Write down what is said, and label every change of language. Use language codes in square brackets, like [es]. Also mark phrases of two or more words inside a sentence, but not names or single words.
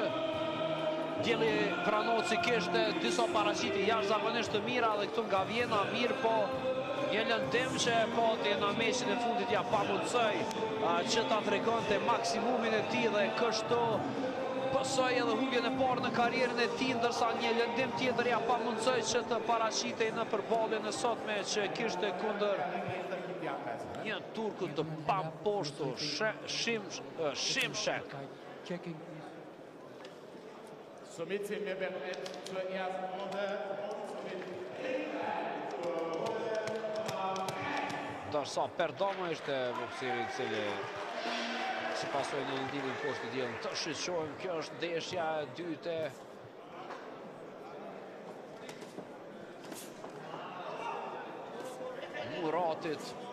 [sq] Dielli Vranoci kishte disa paraqitje jashtëzakonisht të mira dhe këtu nga Vjena, mirë po një lëndim që e pati në meqin e fundit ja pamundësoj që ta tregonte maksimumin e tij dhe kështu pësoj edhe humbjen e parë në karrierën e tij, ndërsa një lëndim tjetër ja pamundësoj që të paraqitej në përballjen e sotme që kishte kundër një turku të pamposhtur, Şimşek. [de] Somit sind wir bereit zur ersten Runde. [sq] Ndërsa Perdomo ishte bokseri i cili si pasojë në lëndimin poshtë diellin. Të shiqojmë, kjo është ndeshja e dytë e Muratit.